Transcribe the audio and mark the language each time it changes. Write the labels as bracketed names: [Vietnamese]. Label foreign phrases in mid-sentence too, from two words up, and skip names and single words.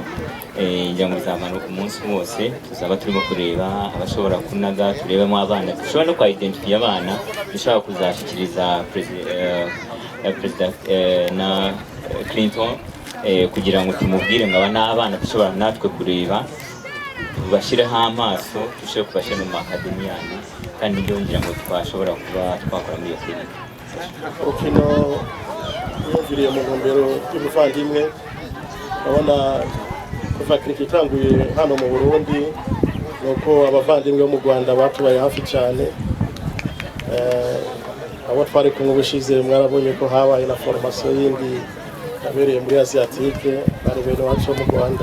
[Kinyarwanda] Ngira ngo bizamara umunsi wose tuzaba turimo kureba abashobora kunaga, turebemo abana dushobora no kwa-identify abana dushobora kuzashyikiriza President na Clinton kugira ngo tumubwire ngo aba n'abana dushobora natwe kureba tubashyireho amaso dushobore kubashyira mu makademi yanyu kandi ngira ngo twashobora kuba twakora muri iyo clinic. [Rundi] Umukino wiyumviriye mu ntumbero y'ubuvandimwe. Urabona kuva cricket itanguye hano mu Burundi nuko abavandimwe bo mu Rwanda batubaye hafi cyane. Abo twari kumwe ubushize mwarabonye ko habaye na formation yindi yabereye muri Asiatique bari bene wacu mu Rwanda.